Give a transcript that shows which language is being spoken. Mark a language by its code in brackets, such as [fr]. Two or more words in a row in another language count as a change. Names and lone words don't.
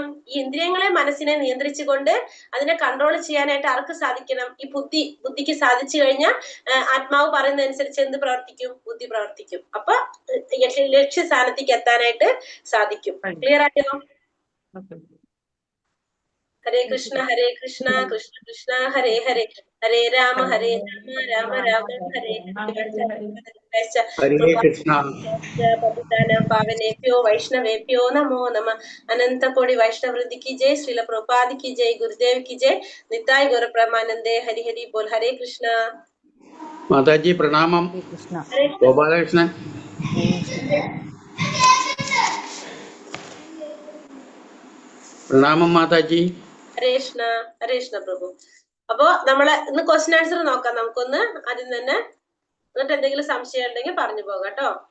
[ml] ഈ ഇന്ദ്രിയങ്ങളെ മനസ്സിനെ നിയന്ത്രിച്ചുകൊണ്ട് അതിനെ കൺട്രോൾ ചെയ്യാനായിട്ട് ആർക്ക് സാധിക്കണം? ഈ ബുദ്ധിക്ക് സാധിച്ചു കഴിഞ്ഞാൽ ആത്മാവ് പറയുന്നതനുസരിച്ച് എന്ത് പ്രവർത്തിക്കും? ബുദ്ധി പ്രവർത്തിക്കും. അപ്പൊ ലക്ഷ്യസ്ഥാനത്തേക്ക് എത്താനായിട്ട് സാധിക്കും. ക്ലിയർ ആയോ? [sa] ഹരേ കൃഷ്ണ കൃഷ്ണ കൃഷ്ണ ഹരേ ഹരേ, ഹരേ രാമ രാമ രാമ ഹരേ ഹരേ കൃഷ്ണ. പാവനേഭ്യോ വൈഷ്ണവേഭ്യോ നമോ നമ. അനന്ത കോടി വൈഷ്ണവൃന്ദി [hi] की जय, श्रील प्रभुपाद की जय, गुरुदेव की जय, [bn] নিতাই গৌর প্রেমানন্দে, হরি হরি বোল. [sa] हरे कृष्ण. [ml] മാതാജി പ്രണാമം. ഗോപാലകൃഷ്ണൻ. പ്രണാമം മാതാജി. [sa] ഹരേ കൃഷ്ണ പ്രഭു. [ml] അപ്പോ നമ്മളെ ഇന്ന് [en] question answer [ml] നോക്കാം. നമുക്കൊന്ന് ആദ്യം തന്നെ, എന്നിട്ട് എന്തെങ്കിലും സംശയം ഉണ്ടെങ്കിൽ പറഞ്ഞു പോകാം കേട്ടോ.